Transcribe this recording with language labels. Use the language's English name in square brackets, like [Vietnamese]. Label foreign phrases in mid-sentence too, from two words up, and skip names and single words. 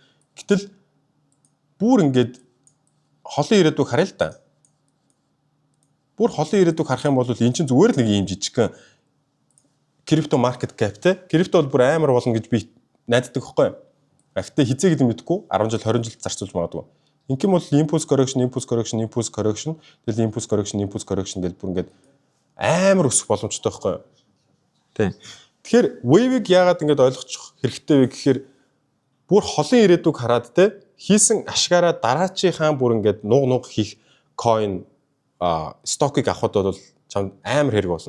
[Mongolian] Гэтэл бүр ингээд холын ирээдүг харъя л да. Бүр холын ирээдүг харах юм бол эн чинь зүгээр л нэг юм жижигхэн [English] crypto market cap [Mongolian] те. Крипто бол бүр амар болно гэж би найддаг байхгүй. Гэхдээ хизээ гэдэг мэдэхгүй 10 жил 20 жил зарцуулж магадгүй. Ингээм бол [English] impulse correction [Mongolian] тэгэл [English] impulse correction [Mongolian] гэл бүр ингээд амар өсөх боломжтой байхгүй. Тий. Тэгэхээр wave-ыг яагаад ингээд ойлгочих хэрэгтэй вэ гэхээр бүр холын ирээдүг хараад те хийсэн ашгаараа дараачийнхаа бүр ингээд нуг хийх coin стокыг авахд бол чамд амар хэрэг болно.